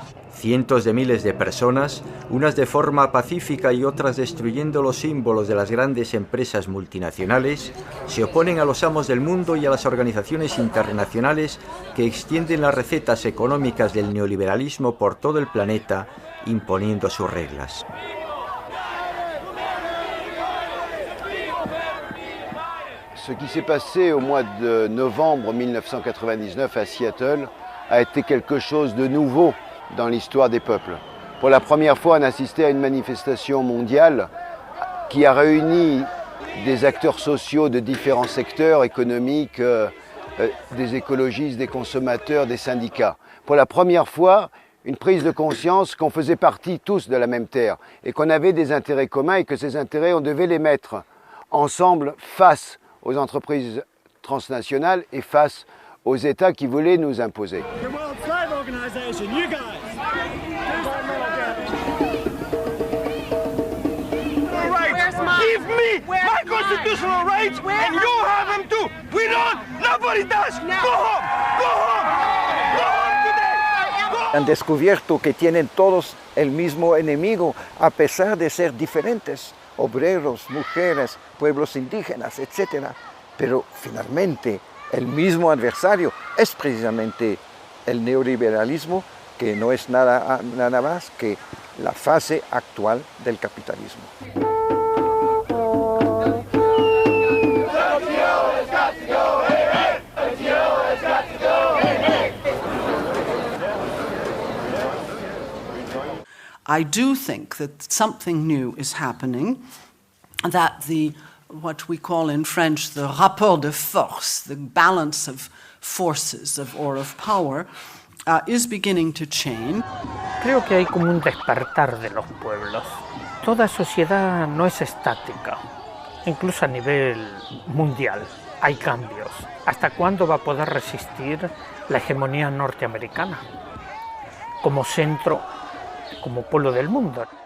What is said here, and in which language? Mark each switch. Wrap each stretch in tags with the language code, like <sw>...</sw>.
<es>Cientos de miles de personas, unas de forma pacífica y otras destruyendo los símbolos de las grandes empresas multinacionales, se oponen a los amos del mundo y a las organizaciones internacionales que extienden las recetas económicas del neoliberalismo por todo el planeta, imponiendo sus reglas.</es> <fr>Ce qui s'est passé au mois de novembre 1999 à Seattle a été quelque chose de nouveau dans l'histoire des peuples. Pour la première fois, on assistait à une manifestation mondiale qui a réuni des acteurs sociaux de différents secteurs économiques, des écologistes, des consommateurs, des syndicats. Pour la première fois, une prise de conscience qu'on faisait partie tous de la même terre et qu'on avait des intérêts communs et que ces intérêts, on devait les mettre ensemble face aux entreprises transnationales et face aux États qui voulaient nous imposer.</fr> <en>Give me my constitutional rights and you have them too. We don't, nobody does. Go home, go home, go home today.</en> <es>Han descubierto que tienen todos el mismo enemigo a pesar de ser diferentes, obreros, mujeres, pueblos indígenas, etc. Pero finalmente el mismo adversario es precisamente el neoliberalismo, que no es nada más que la fase actual del capitalismo.</es> <en>I do think that something new is happening, that what we call in French the rapport de force, the balance of forces or of power, is beginning to change.</en> <es>Creo que hay como un despertar de los pueblos. Toda sociedad no es estática, incluso a nivel mundial hay cambios. ¿Hasta cuándo va a poder resistir la hegemonía norteamericana como centro, como polo del mundo?</es>